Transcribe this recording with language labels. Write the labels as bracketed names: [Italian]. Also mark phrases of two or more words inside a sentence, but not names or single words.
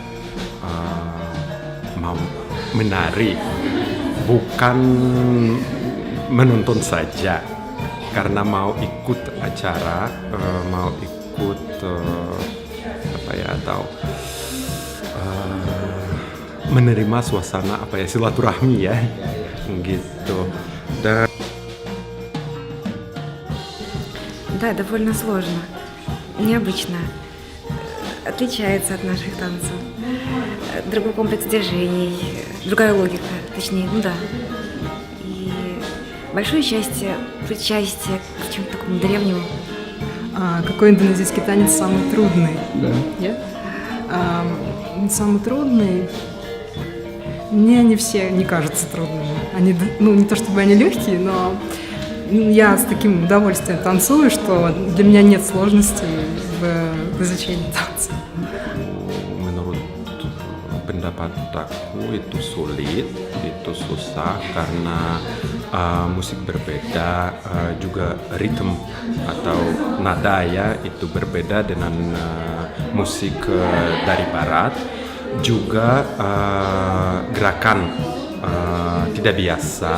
[Indonesian] mau menari, bukan menonton saja, karena mau ikut acara, mau ikut menerima suasana silaturahmi ya, gitu. Dan [Russian] Да, довольно сложно, необычно, отличается от наших танцев. Другой комплекс движений, другая логика, точнее, да. И большое счастье, причастие к чему-то такому древнему. Какой индонезийский танец самый трудный? Да. Самый трудный? Мне они все не кажутся трудными. Они, не то чтобы они легкие, но я с таким удовольствием танцую, что для меня нет сложностей в изучении танца. [Indonesian] Menurut pendapat aku itu sulit, itu susah karena musik berbeda, juga ritme atau nada ya itu berbeda dengan musik dari barat, juga gerakan tidak biasa.